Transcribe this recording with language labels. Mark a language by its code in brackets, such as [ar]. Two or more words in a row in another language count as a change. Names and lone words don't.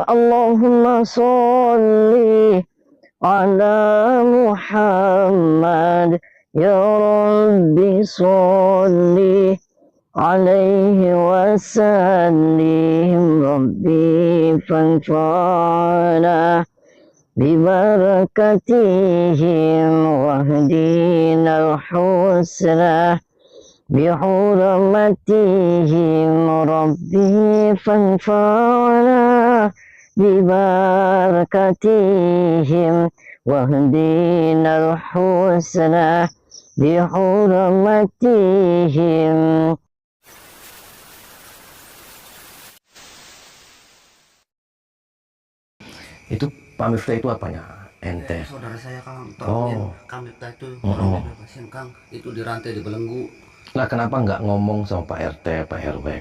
[ar] اللهم صل على محمد يا ربي صل عليه وسلم. ربي فانفعنا ببركتهم واهدنا الحسنى بحرمتهم ربي فانفعنا ببركتهم واهدنا الحسنى بحرمتهم. [id] Itu Pak Miftah itu apanya? Ente. Saudara saya Kang, Oh. Kang Miftah itu Oh. orang bebasin Kang, itu dirantai di belenggu. Lah kenapa nggak ngomong sama Pak RT, Pak RW?